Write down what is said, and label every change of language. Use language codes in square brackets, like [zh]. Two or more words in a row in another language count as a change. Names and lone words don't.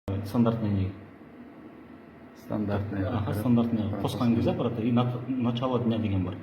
[ru] стандартный не. Стандартный. [kk] Стандартный қосқан кезде аппаратта [ru] и начало дня [kk] деген бар.